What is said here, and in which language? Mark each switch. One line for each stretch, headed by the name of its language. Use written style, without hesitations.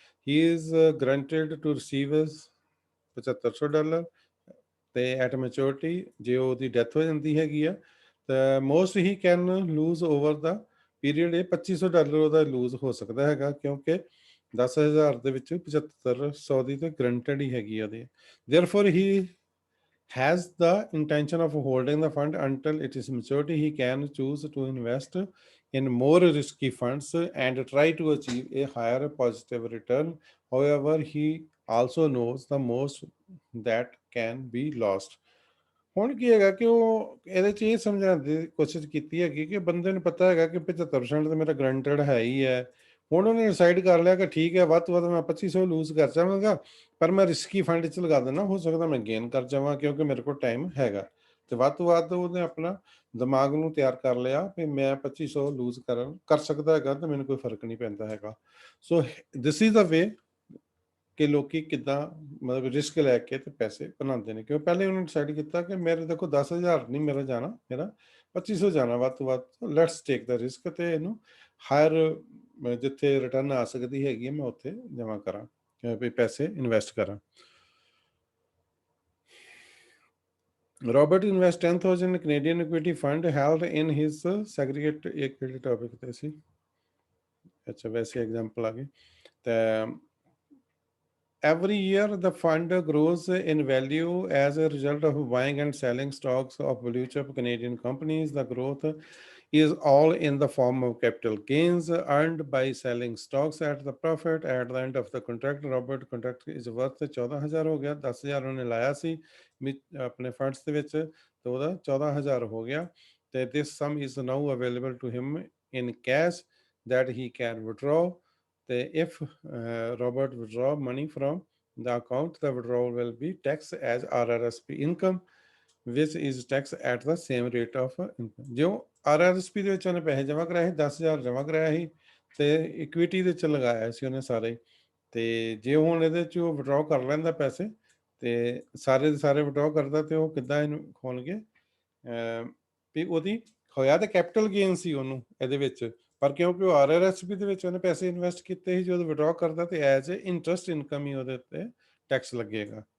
English: he is guaranteed to receive
Punjabi: $7,500, ਤੇ at maturity ਜੇ ਉਹਦੀ ਡੈਥ ਹੋ ਜਾਂਦੀ ਹੈਗੀ ਆ ਤਾਂ
English: most he can lose over the period,
Punjabi: ਇਹ $2,500 ਉਹਦਾ ਲੂਜ਼ ਹੋ ਸਕਦਾ ਹੈਗਾ, ਕਿਉਂਕਿ 10,000 ਦੇ ਵਿੱਚ 7500 ਦੀ ਤਾਂ ਗਰੰਟਡ ਹੀ ਹੈਗੀ ਉਹਦੀ।
English: Therefore he has the intention of holding the fund until it is maturity. He can choose to invest in more risky funds and try to achieve a higher positive return. However, he also knows the most that can be lost.
Punjabi: ਹੁਣ ਕੀ ਹੈਗਾ ਕਿ ਉਹ ਇਹਦੇ 'ਚ ਇਹ ਸਮਝਾਉਣ ਦੀ ਕੋਸ਼ਿਸ਼ ਕੀਤੀ ਹੈਗੀ ਕਿ ਬੰਦੇ ਨੂੰ ਪਤਾ ਹੈਗਾ ਕਿ 75% ਤਾਂ ਮੇਰਾ ਗਰੰਟਡ ਹੈ ਹੀ ਹੈ। ਹੁਣ ਉਹਨੇ ਡਿਸਾਈਡ ਕਰ ਲਿਆ ਕਿ ਠੀਕ ਹੈ, ਵੱਧ ਤੋਂ ਵੱਧ ਮੈਂ 2500 ਲੂਜ਼ ਕਰ ਜਾਵਾਂਗਾ, ਪਰ ਮੈਂ ਰਿਸਕੀ ਫੰਡ 'ਚ ਲਗਾ ਦਿੰਦਾ, ਹੋ ਸਕਦਾ ਮੈਂ ਗੇਨ ਕਰ ਜਾਵਾਂ ਕਿਉਂਕਿ ਮੇਰੇ ਕੋਲ ਟਾਈਮ ਹੈਗਾ। ਤੇ ਵੱਧ ਤੋਂ ਵੱਧ ਉਹਨੇ ਆਪਣਾ ਦਿਮਾਗ ਨੂੰ ਤਿਆਰ ਕਰ ਲਿਆ ਵੀ ਮੈਂ 2500 ਲੂਜ਼ ਕਰ ਸਕਦਾ ਹੈਗਾ ਤੇ ਮੈਨੂੰ ਕੋਈ ਫਰਕ ਨਹੀਂ ਪੈਂਦਾ ਹੈਗਾ।
English: so this is the way
Punjabi: ਕਿ ਲੋਕੀ ਕਿੱਦਾਂ ਮਤਲਬ ਰਿਸਕ ਲੈ ਕੇ ਤੇ ਪੈਸੇ ਬਣਾਉਂਦੇ ਨੇ। ਕਿਉਂ ਪਹਿਲੇ ਉਹਨਾਂ ਡਿਸਾਈਡ ਕੀਤਾ ਕਿ ਮੇਰੇ ਦੇਖੋ 10,000 ਨਹੀਂ ਮੇਰਾ ਜਾਣਾ, ਮੇਰਾ 2500 ਜਾਣਾ ਵੱਧ ਤੋਂ ਵੱਧ,
English: let's take the risk
Punjabi: ਤੇ ਇਹਨੂੰ ਹਾਇਰ ਜਿੱਥੇ ਰਿਟਰਨ ਆ ਸਕਦੀ ਹੈਗੀ ਹੈ ਮੈਂ ਉੱਥੇ ਜਮ੍ਹਾਂ ਕਰਾਂ, ਵੀ ਪੈਸੇ ਇਨਵੈਸਟ ਕਰਾਂ।
English: Robert invests 10,000 Canadian equity fund held in his segregated,
Punjabi: एक ਕਿਹੜੇ ਟੌਪਿਕ ਤੇ ਸੀ, ਅੱਛਾ ਵੈਸੇ ਐਗਜ਼ਾਮਪਲ ਆ ਗਈ ਤਾਂ
English: every year the fund grows in value as a result of buying and selling stocks of blue chip Canadian companies. The growth is all in the form of capital gains earned by selling stocks at the profit at the end of the contract. Robert contract is worth 14,000
Punjabi: ਹੋ ਗਿਆ, 10,000 ਉਹਨੇ ਲਾਇਆ ਸੀ ਆਪਣੇ funds ਦੇ ਵਿੱਚ ਤੇ ਉਹਦਾ 14,000 ਹੋ ਗਿਆ ਤੇ
English: this sum is now available to him in cash that he can withdraw. If Robert withdraw money from the account, the withdrawal will be taxed as RRSP income, which is taxed at the same rate of income.
Punjabi: जो RRSP ਦੇ ਵਿੱਚ ਉਹਨੇ ਪੈਸੇ ਜਮ੍ਹਾਂ ਕਰਾਏ ਸੀ 10,000 ਜਮ੍ਹਾਂ ਕਰਾਇਆ ਸੀ ਤੇ ਇਕੁਇਟੀ ਦੇ ਵਿੱਚ ਲਗਾਇਆ ਸੀ ਉਹਨੇ ਸਾਰੇ, ਤੇ ਜੇ ਹੁਣ ਇਹਦੇ ਚ ਉਹ ਵਿਡਰਾਅ ਕਰ ਲੈਂਦਾ ਪੈਸੇ ਤੇ ਸਾਰੇ ਦੇ ਸਾਰੇ ਵਿਡਰਾਅ ਕਰਦਾ ਤੇ ਉਹ ਕਿੱਦਾਂ ਇਹਨੂੰ ਹੋਣਗੇ ਵੀ ਉਹਦੀ ਹੋਇਆ ਤੇ ਕੈਪੀਟਲ ਗੇਨ ਸੀ ਉਹਨੂੰ ਇਹਦੇ ਵਿੱਚ, ਪਰ ਕਿਉਂਕਿ ਉਹ RRSP ਦੇ ਵਿੱਚ ਉਹਨੇ ਪੈਸੇ ਇਨਵੈਸਟ ਕੀਤੇ ਸੀ, ਜਦੋਂ ਵਿਡਰਾਅ ਕਰਦਾ ਤੇ
English: as a interest income
Punjabi: ਹੀ ਉਹਦੇ ਉੱਤੇ ਟੈਕਸ ਲੱਗੇਗਾ।